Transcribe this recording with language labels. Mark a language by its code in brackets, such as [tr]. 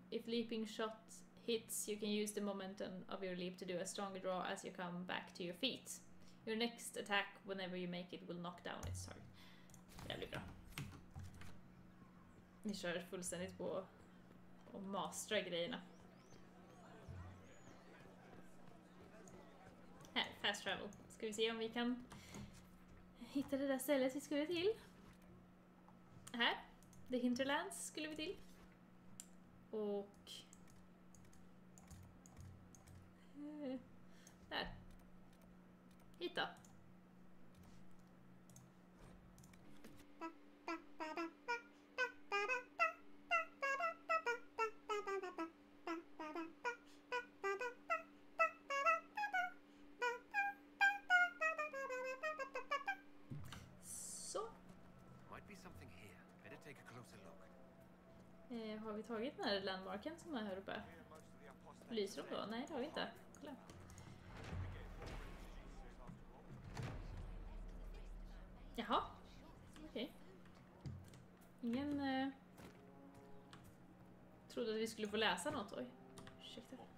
[en] If leaping shot hits, you can use the momentum of your leap to do a stronger draw as you come back to your feet. Your next attack, whenever you make it, will knock down its target. [sv] Det blir bra. Vi kör fullständigt på att mastra grejerna. Här, fast travel. Ska vi se om vi kan hitta det där stället vi skulle till. Här, The Hinterlands skulle vi till. Och där. Hitta. Så. [en] Might be something here. Better take a closer look. [sv] Har vi tagit den här landmarken som är här uppe? Lyser de då? Nej, det har vi inte. Kolla. Jaha. Okej. Ingen trodde att vi skulle få läsa något. Oj. Ursäkta.